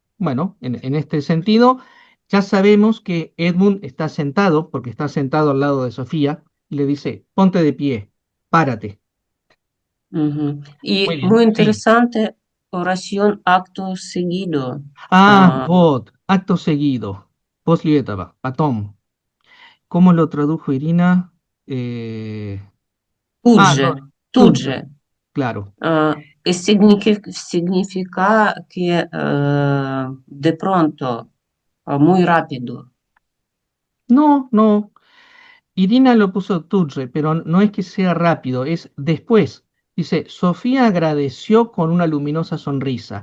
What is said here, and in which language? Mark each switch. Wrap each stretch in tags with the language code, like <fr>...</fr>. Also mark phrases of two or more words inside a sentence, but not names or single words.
<es>Bueno, en este sentido, ya sabemos que Edmund está sentado, porque está sentado al lado de Sofía, y le dice, ponte de pie. párate. Ujú. Muy Y bien, muy sí. interesante, oración acto seguido. Ah, Ah, vot, acto seguido.</es> <ru>После этого, потом.</ru> <es>¿Cómo lo tradujo Irina? Eh, no,</es> <ru>тут тут же, же.</ru> <es>claro. Y significa que de pronto, muy rápido. No, no. Irina lo puso tudre, pero no es que sea rápido, es después. Dice, Sofía agradeció con una luminosa sonrisa.</es>